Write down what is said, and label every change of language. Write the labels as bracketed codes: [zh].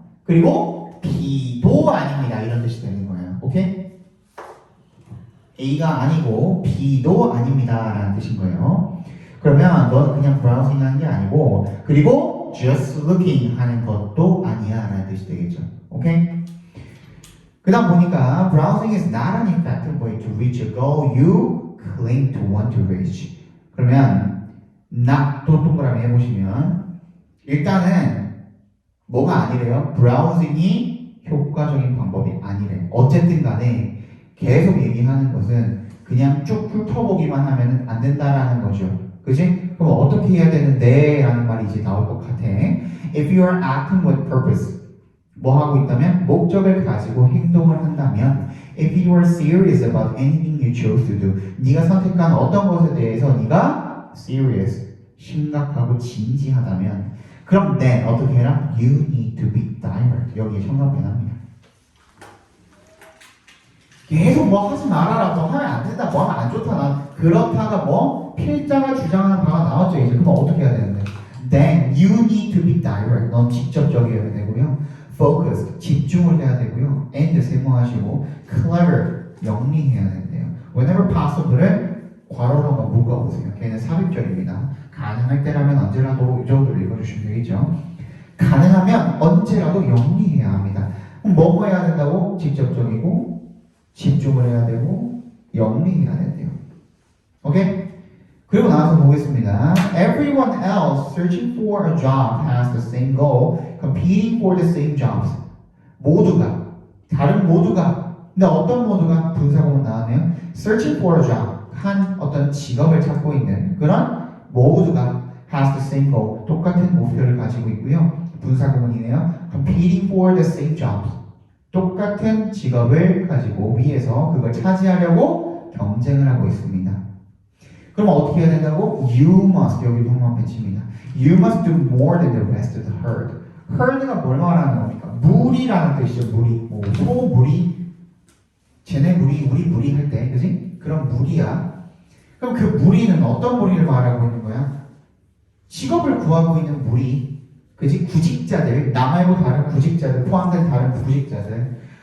[ko] 그리고 B도 아닙니다. 이런 뜻이 되는 거예요. 오케이? A가 아니고 B도 아닙니다. 라는 뜻인 거예요. 그러면 너는 그냥 브라우징 하는 게 아니고 그리고 [en] just looking [ko] 하는 것도 아니야 라는 뜻이 되겠죠. 오케이? 그 다음 보니까 [en] browsing is not an effective way to reach a goal you claim to want to reach. [ko] 그러면 not 또 동그라미 해보시면 일단은 뭐가 아니래요? browsing이 효과적인 방법이 아니래. 어쨌든 간에 계속 얘기하는 것은 그냥 쭉 훑어보기만 하면 안 된다라는 거죠. 그지? 그럼 어떻게 해야 되는데? 라는 말이 이제 나올 것 같아. [en] If you are acting with purpose. [ko] 뭐 하고 있다면? 목적을 가지고 행동을 한다면 [en] If you are serious about anything you chose to do. [ko] 네가 선택한 어떤 것에 대해서 네가 serious, 심각하고 진지하다면 그럼 then 어떻게 해라? [en] You need to be direct. [ko] 여기에 형용변합니다. 계속 뭐 하지 말아라, 뭐 하면 안 된다, 뭐 하면 안 좋다, 나 그렇다가 뭐 필자가 주장하는 바가 나왔죠. 이제 그럼 어떻게 해야 되는데? [en] Then you need to be direct. [ko] 넌 직접적이어야 되고요. Focus, 집중을 해야 되고요. And 세모하시고 clever, 영리해야 된대요. [en] Whenever possible [ko] 을 괄호로 한번 묶어보세요. 걔는 삽입절입니다. 가능할 때라면 언제라도 이 정도로 읽어주시면 되겠죠. 가능하면 언제라도 영리해야 합니다. 그럼 뭐 해야 된다고? 직접적이고 집중을 해야 되고 영리해야 된대요. 오케이? 그리고 나서 보겠습니다. [en] Everyone else searching for a job has the same goal, competing for the same jobs. [ko] 모두가, 다른 모두가, 근데 어떤 모두가? 분사구문 나왔네요. [en] Searching for a job, [ko] 한 어떤 직업을 찾고 있는 그런 모두가 [en] has the same goal, [ko] 똑같은 목표를 가지고 있고요. 분사구문이네요. [en] Competing for the same jobs. [ko] 똑같은 직업을 가지고 위에서 그걸 차지하려고 경쟁을 하고 있습니다. 그럼 어떻게 해야 된다고? [en] You must, [ko] 여기 동만 배치입니다. [en] You must do more than the rest of the herd. [ko] herd가 뭘 말하는 겁니까? 무리라는 뜻이죠. 무리. 뭐 소무리, 쟤네 무리, 우리 무리 할 때, 그지? 그런 무리야. 그럼 그 무리는 어떤 무리를 말하고 있는 거야? 직업을 구하고 있는 무리, 그지? 구직자들, 나 말고 다른 구직자들, 포함된 다른 구직자들.